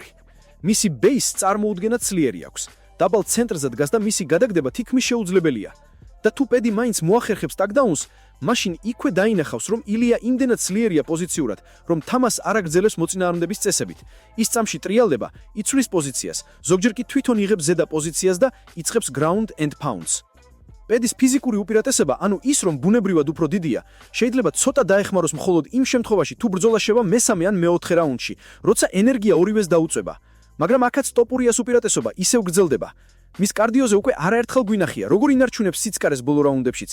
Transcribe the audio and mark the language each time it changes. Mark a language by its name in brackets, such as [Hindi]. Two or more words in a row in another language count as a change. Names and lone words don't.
[Georgian] მისი ბეისს წარმოუდგენად ძლიერი აქვს. დაბალ ცენტრზე დგას და მისი გადაგდება თითქმის შეუძლებელია. და თუ პედი მაინც მოახერხებს ტაკდაუნს, მაშინ იქვე დაინახავს, რომ ილია იმდენად ძლიერია პოზიციურად, რომ თამას არ აგრძელებს მოწინააღმდეგის წესებით. ის წამში ტრიალდება, იცვლის პოზიციას, ზოგჯერ კი თვითონ იღებს ზედა პოზიციას და იწყებს [English] ground and pounds. [Georgian] პედის ფიზიკური უპირატესობა, ანუ ის, რომ ბუნებრივად უფრო დიდია, შეიძლება ცოტა დაეხმაროს მხოლოდ იმ შემთხვევაში, თუ ბრძოლა შევა მესამე ან მეოთხე რაუნდში, როცა ენერგია ორივეს დაუწვება. მაგრამ აქაც ტოპურიას უპირატესობა ისევ გრძელდება. მის კარდიოზე უკვე არაერთხელ გვინახია, როგორ ინარჩუნებს სიცკარეს ბოლო რაუნდებშიც.